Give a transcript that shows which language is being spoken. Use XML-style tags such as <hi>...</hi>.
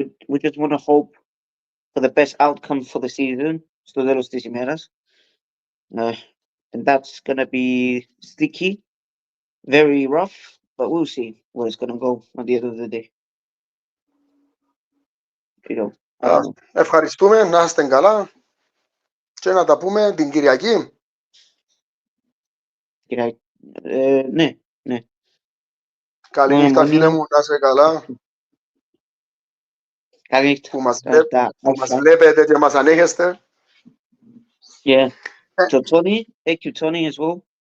<en>We just want to hope for the best outcome for the season.</en> <el>Στο τέλος της ημέρας.</el> <en>And that's gonna be sticky, very rough, but we'll see where it's gonna go at the end of the day.</en> <el>Ευχαριστούμε, να είστε καλά και να τα πούμε την Κυριακή. Ναι. Καλή νύχτα φίλε μου, να είστε καλά. Καλή νύχτα. Που μας βλέπετε και μας ανέχεστε.</el> <en>So Tony, thank you Tony as well.</en>